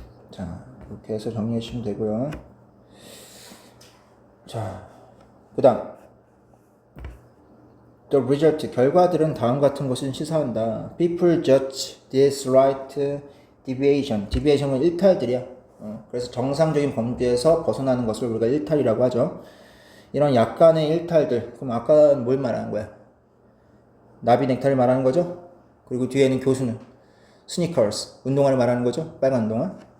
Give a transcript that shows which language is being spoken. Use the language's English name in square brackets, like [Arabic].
[Korean] 자, 이렇게 해서 정리해 주시면 되고요. 자, 그 다음 [English] The result, [Korean] 결과들은 다음 같은 것을 시사한다. [English] People judge this right deviation. [Korean] deviation은 일탈들이야. 그래서 정상적인 범주에서 벗어나는 것을 우리가 일탈이라고 하죠. 이런 약간의 일탈들. 그럼 아까 뭘 말하는 거야? 나비 넥타이를 말하는 거죠. 그리고 뒤에는 교수는 스니커스, 운동화를 말하는 거죠. 빨간 운동화.